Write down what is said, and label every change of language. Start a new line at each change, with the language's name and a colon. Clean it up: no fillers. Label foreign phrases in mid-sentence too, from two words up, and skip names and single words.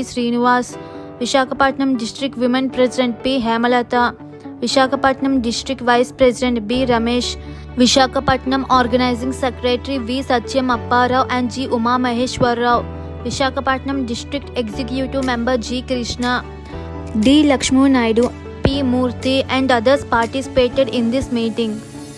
English: Srinivas, Visakhapatnam District Women President P. Hemalata, Visakhapatnam District Vice President B. Ramesh, Visakhapatnam Organizing Secretary V. Satyam Apparao and G. Uma Maheshwarrao, Visakhapatnam District Executive Member G. Krishna, D. Lakshmu Naidu, P. Murthy and others participated in this meeting.